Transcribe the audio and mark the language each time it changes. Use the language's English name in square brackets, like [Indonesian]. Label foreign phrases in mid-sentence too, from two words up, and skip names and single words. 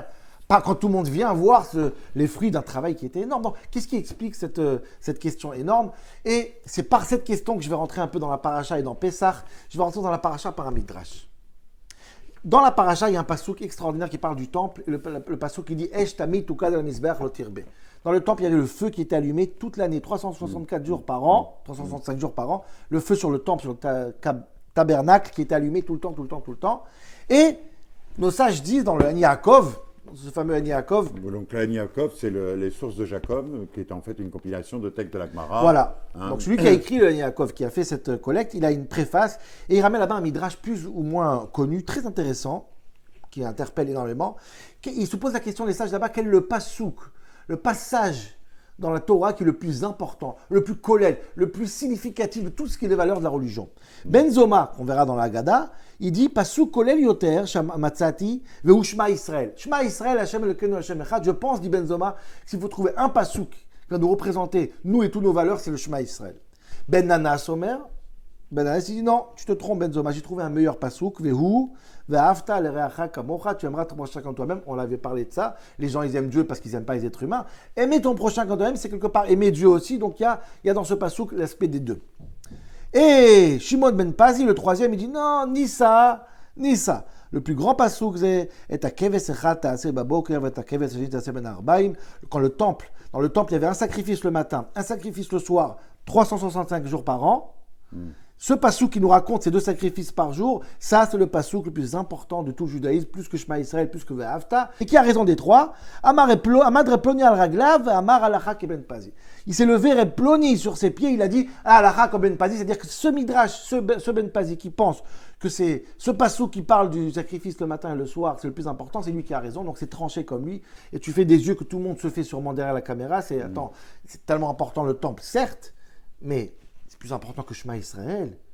[French] Pas quand tout le monde vient voir les fruits d'un travail qui était énorme. Donc, qu'est-ce qui explique cette question énorme? Et c'est par cette question que je vais rentrer un peu dans la paracha et dans Pessah. Je vais rentrer dans la paracha par un midrash. Dans la paracha, il y a un passouk extraordinaire qui parle du temple. Et le passouk qui dit « [Hebrew] אש תמיד תוקד על מזבח לא תכבה ». [French] Dans le temple, il y avait le feu qui était allumé toute l'année, 364 jours par an, 365 jours par an. Le feu sur le temple, sur le tabernacle qui était allumé tout le temps. Et nos sages disent dans le Ani Yaakov, ce fameux Ani Yaakov, Donc l'Ani Yaakov, c'est les sources de Jacob, qui est en fait une compilation de textes de la Gemara. voilà. Hein. Donc celui qui a écrit le Ani Yaakov, qui a fait cette collecte, il a une préface et il ramène là-bas un midrash plus ou moins connu, très intéressant, qui interpelle énormément. Il se pose la question, les sages là-bas, quel est le pasouk, le passage dans la Torah qui est le plus important, le plus kollel, le plus significatif de tout ce qui est les valeurs de la religion. Ben Zoma, qu'on verra dans la Haggadah, il dit [Hebrew] פסוק כולל יותר מצאתי והוא שמע ישראל. שמע ישראל, השם אלוקינו השם אחד. [French] Je pense, dit Ben Zoma, s'il faut trouver un pasuk qui va nous représenter, nous et toutes nos valeurs, c'est le Shema Israël. Ben Nanas Omer, Ben Nanas, il dit non, tu te trompes Ben Zoma, j'ai trouvé un meilleur pasuk, [Hebrew] והוא ואהבת לרעך כמוך, [French] tu aimeras ton prochain comme toi-même. On l'avait parlé de ça. Les gens, ils aiment Dieu parce qu'ils n'aiment pas les êtres humains. Aimer ton prochain comme toi-même, c'est quelque part aimer Dieu aussi. Donc il y a dans ce pasuk l'aspect des deux. Et Shimon ben Pazi, le troisième, il dit non, ni ça, ni ça. Le plus grand pasuk, c'est quand dans le temple, il y avait un sacrifice le matin, un sacrifice le soir, 365 jours par an. Ce passouk qui nous raconte ces deux sacrifices par jour, ça c'est le passouk le plus important de tout le judaïsme, plus que Shema Israël, plus que Ve'afta, et qui a raison des trois. [Hebrew] עמד רבי פלוני על רגליו, אמר הלכה כבן פזי. [French] Il s'est levé reploni sur ses pieds, il a dit [Hebrew] הלכה כבן פזי, [French] c'est-à-dire que ce midrash, ce ben pazi qui pense que c'est ce passouk qui parle du sacrifice le matin et le soir, c'est le plus important, c'est lui qui a raison, donc c'est tranché comme lui, et tu fais des yeux que tout le monde se fait sûrement derrière la caméra, c'est tellement important le temple, certes, mais c'est plus important que Shema Israël.